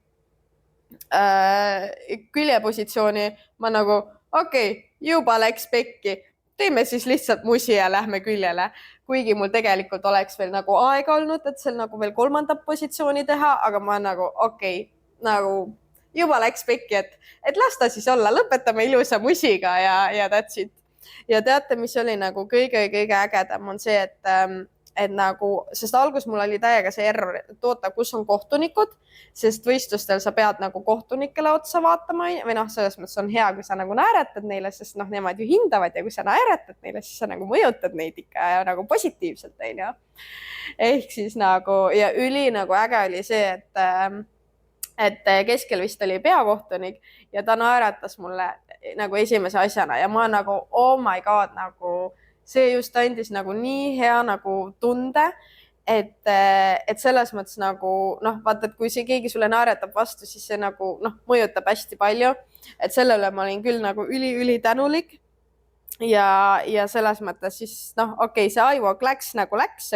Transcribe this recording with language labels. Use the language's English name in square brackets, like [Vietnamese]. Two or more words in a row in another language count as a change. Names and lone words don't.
[Estonian] küljepositsiooni, ma nagu okei, juba läks pekki, teeme siis lihtsalt musi ja lähme küljele, kuigi mul tegelikult oleks veel nagu aega olnud, et seal nagu veel 3. positsiooni teha, aga ma nagu okei, nagu juba läks pekki, et las ta siis olla, lõpetame ilusa musiga ja [English] that's it. [Estonian] Ja teate, mis oli nagu kõige ägedam on see, et nagu, sest algus mul oli täiega see error, et oota, kus on kohtunikud, sest võistlustel sa pead nagu kohtunikele otsa vaatama või selles mõttes on hea, kui sa nagu naeratad neile, sest nemad ju hindavad ja kui sa naeratad neile, siis sa nagu mõjutad neid ikka ja nagu positiivselt, Ehk siis nagu ja üli nagu äge oli see, et keskel vist oli peakohtunik ja ta naeratas mulle nagu esimese asjana ja ma nagu [English] oh my god, [Estonian] nagu see just andis nagu nii hea nagu tunde, et selles mõttes nagu vaata, et kui see keegi sulle naeretab vastu, siis see nagu mõjutab hästi palju, et selle üle ma olin küll nagu üli tänulik ja selles mõttes siis okei, see iWalk läks nagu läks,